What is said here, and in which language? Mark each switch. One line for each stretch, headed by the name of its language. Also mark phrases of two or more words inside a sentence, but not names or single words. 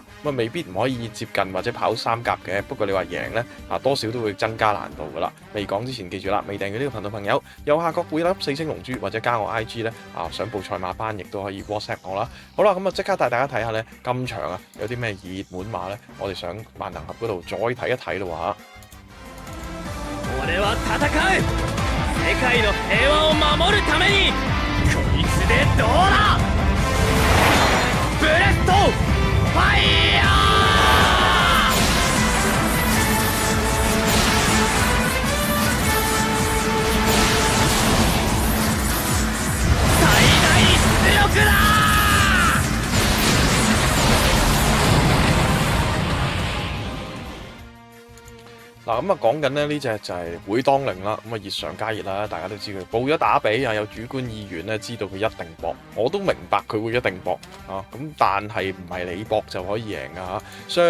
Cantonese: 咁啊，未必唔可以接近或者跑三甲嘅。不過你話贏咧多少都會增加難度噶啦。未講之前記住啦，未訂閱呢個頻道朋友右下角會粒4星龍珠或者加我 IG 咧想報賽馬班亦都可以 WhatsApp 我啦。好啦，咁啊即刻帶大家睇下咧今場有啲咩熱門馬咧，我哋上萬能俠嗰度再睇一睇咯嚇。
Japanese: 俺は戦う世界の平和を守るためにこいつでどうだブレストファイヤー最大出力だ
Cantonese: 嗱咁啊，講緊呢隻就係會當令啦，咁啊熱上加熱啦，大家都知佢報咗打比有主觀意願咧，知道佢一定搏，我都明白佢會一定搏咁但係唔係你搏就可以贏噶嚇。